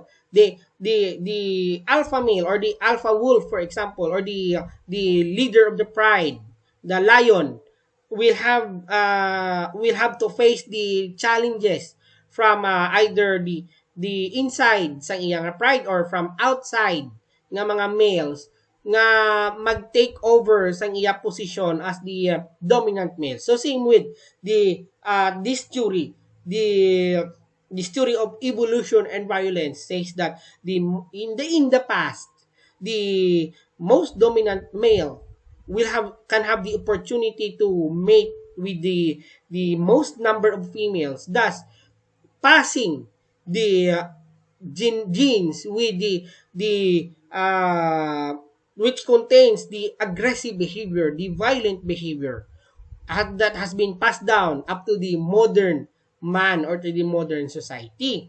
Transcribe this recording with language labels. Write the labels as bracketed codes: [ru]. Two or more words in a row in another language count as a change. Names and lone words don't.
[en] The alpha male or the alpha wolf, for example, or the leader of the pride, the lion, will have to face the challenges from either the inside [hil] sa iyang [en] pride or from outside [hil] nga mga [en] males [hil] nga mag-take over sa iya posisyon [en] as the dominant male. So same with this theory, this theory of evolution and violence says that in the past, the most dominant male can have the opportunity to mate with the most number of females, thus passing the genes with the which contains the aggressive behavior, the violent behavior that has been passed down up to the modern man or to the modern society.